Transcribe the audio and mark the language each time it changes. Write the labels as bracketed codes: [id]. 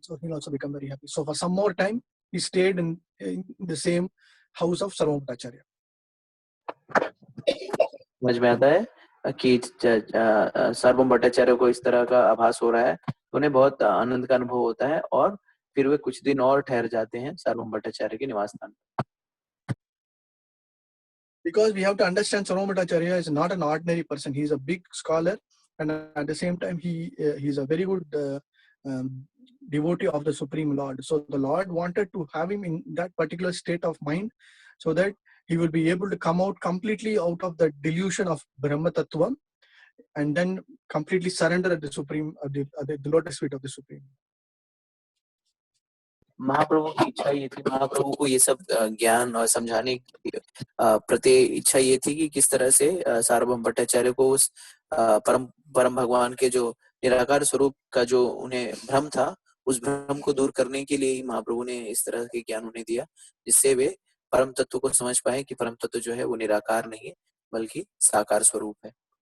[en] So he'll also become very happy. So for some more time, he stayed in the same house of Sarvabhauma Bhattacharya. [hi] समझ में आता है कि सार्वभौम भट्टाचार्य को इस तरह का आभास हो रहा है, उन्हें बहुत आनंद का अनुभव होता है और फिर वे कुछ दिन और ठहर जाते हैं सार्वभौम भट्टाचार्य के निवास स्थान। [en] Because we have to understand Sarvabhauma Bhattacharya is not an ordinary person. He is a big scholar, and at the same time he is a very good devotee of the Supreme Lord. So the Lord wanted to have him in that particular state of mind, so that he will be able to come out completely out of the delusion of Brahma Tattva, and then completely surrender at the Supreme, the lotus feet of the Supreme. [hi] महाप्रभु की इच्छा ये थी, महाप्रभु को ये सब ज्ञान और समझाने की प्रति इच्छा ये थी कि किस तरह से सार्वभौम भट्टाचार्य को उस परम भगवान के जो निराकार स्वरूप का जो उन्हें भ्रम था, उस भ्रम को दूर करने के लिए ही महाप्रभु ने इस तरह के ज्ञान उन्हें दिया, जिससे वे परम तत्व को समझ पाए कि परम तत्व जो है वो निराकार नहीं है बल्कि साकार स्वरूप है।